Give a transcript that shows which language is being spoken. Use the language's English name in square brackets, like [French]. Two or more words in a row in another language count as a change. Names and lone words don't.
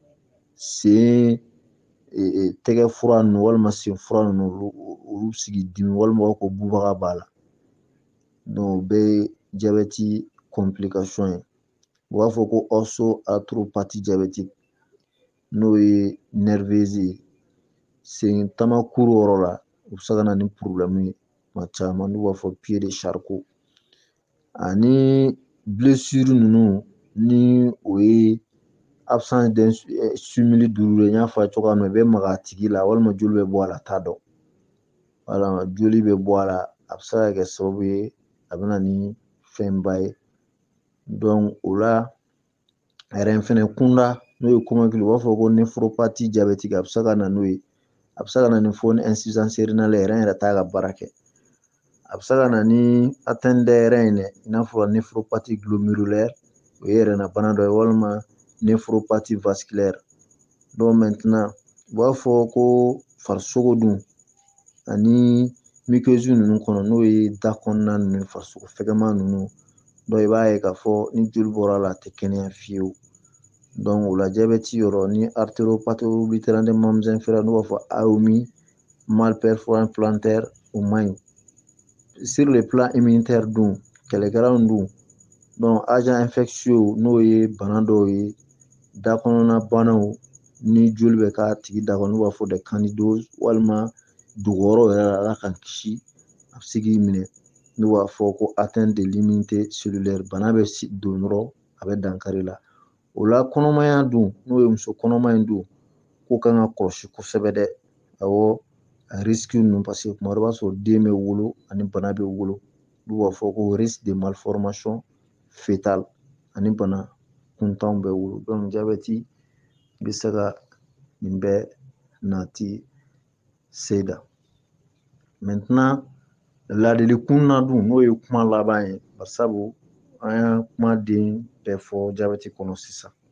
[Bambara] sen tɛgɛ fura ninnu walima sen fura ninnu olu sigi dimi walima ko bubaga b'a la donc o bɛɛ ye [French] diabète complication [Bambara] ye u b'a fɔ ko [French] osteoarthropathie diabétique [Bambara] n'o ye nerveuse ye sen tamakuru yɔrɔ la u bɛ se ka na ni problème ye tuma caman n'u b'a fɔ [French] pied de charcot [Bambara] ani blessure ninnu ni o ye [French] absence d'un stimuli [Bambara] duuru n y'a fɔ a ye cogoya min na i bɛ maga a tigi la walima joli bɛ bɔ a la t'a dɔn wala joli bɛ bɔ a la a bɛ se ka kɛ sababu ye a bɛ na ni fɛnba ye donc o la a yɛrɛ fɛnɛ kunda n'o ye kɔmɔkili u b'a fɔ ko [French] néphropathie diabétique [Bambara] a bɛ se ka na n'o ye a bɛ se ka na ni fo ni [French] insuffisance rénale [Bambara] yɛrɛ t'a ka baara kɛ a bɛ se ka na ni [French] atteinte des reins [Bambara] dɛ i n'a fɔ [French] néphropathie glomérulaire [Bambara] o ye yɛrɛnabana dɔ ye walima [French] néphropathie vasculaire donc maintenant [Bambara] u b'a fɔ ko farisogo dun ani muqueuse ninnu kɔnɔ n'o ye da kɔnɔna ninnu farisogo fɛgɛman ninnu donc i b'a ye k'a fɔ ni joli bɔra a la a tɛ kɛnɛya fiyewu donc o la jabɛti yɔrɔ ni [French] artéropathie oblitérante des membres inférieurs [Bambara] n'u b'a fɔ AOMI malperforance plantaire o man ɲi [French] sur le plan immunitaire [Bambara] dun kɛlɛkɛlaw dun donc [French] agent infectieux [Bambara] n'o ye bana dɔw ye da kɔnɔna banaw ni joli bɛ k'a tigi da kɔnɔ n'u b'a fɔ de candidose walima dogoyɔrɔ yɛrɛ la ala k'an kisi a bɛ se k'i minɛ n'u b'a fɔ ko [French] atteinte de l'immunité cellulaire [Bambara] bana bɛ don dɔrɔn a bɛ dankari la o la kɔnɔmaya dun n'o ye muso kɔnɔma in dun k'o kan ka kɔlɔsi kosɛbɛ dɛ awɔ a risque ninnu [French] parce que [Bambara] tuma dɔ b'a sɔrɔ den bɛ wolo ani bana bɛ wolo n'u b'a fɔ ko [French] risque de malformation fœtale [Bambara] ani bana kuntanw bɛ wolo donc jabɛti bɛ se ka nin bɛɛ nati seda maintenant ladilikunna na dun n'o ye kuma laban ye barisabu an y'a kumaden bɛɛ fɔ jabɛti kɔnɔ sisan